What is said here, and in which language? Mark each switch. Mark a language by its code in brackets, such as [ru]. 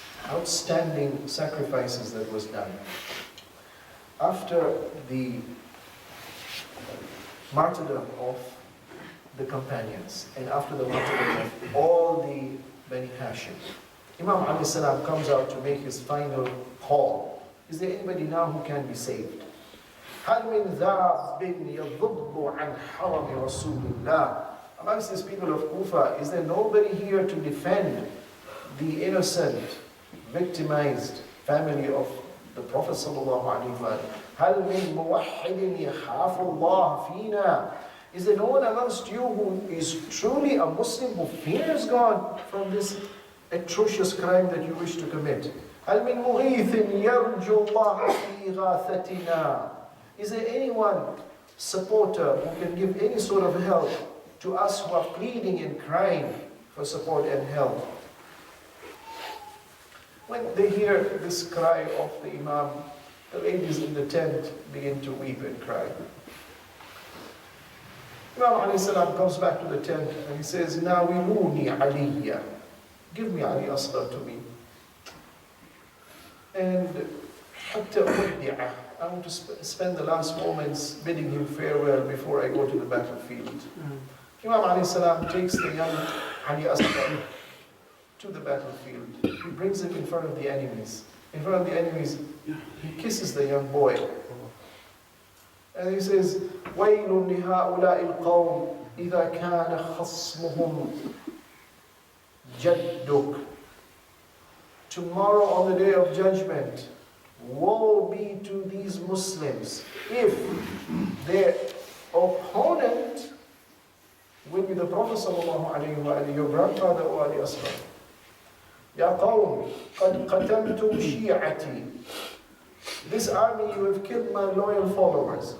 [en] outstanding sacrifices that was done. After the martyrdom of the companions and after the martyrdom of all the Bani Hashim, Imam alayhi salam comes out to make his final call. Is there anybody now who can be saved? [ar] هل من ذاب يضب عن حرم رسول الله? [en] Amongst these people of Kufa, is there nobody here to defend the innocent, victimized family of the Prophet sallallahu alaihi wasallam? [ar] هل من موحد يخاف الله فينا? [en] Is there no one amongst you who is truly a Muslim who fears God from this atrocious crime that you wish to commit? [ar] هل من مغيث يرجو الله في إغاثتنا? [en] Is there anyone, supporter, who can give any sort of help to us who are pleading and crying for support and help? When they hear this cry of the Imam, the ladies in the tent begin to weep and cry. Imam alayhi salam comes back to the tent and he says, Nawiluni Aliyya. Give me Ali Asghar to me. And hatta uddi'ah. I want to spend the last moments bidding him farewell before I go to the battlefield. Imam alayhi salam takes the young Ali Asghar to the battlefield. He brings him in front of the enemies. In front of the enemies, he kisses the young boy. [ar] And he says, وَيْلٌ لِهَؤُلَاءِ الْقَوْمِ إِذَا كَانَ خَصْمُهُمْ جَدُّكَ. [en] Tomorrow on the day of judgment, woe be to these Muslims if their opponent will be the Prophet sallallahu alaihi wasallam, your grandfather or Ali Asghar. Ya qawm, qad qatamtum shi'ati. This army, you have killed my loyal followers.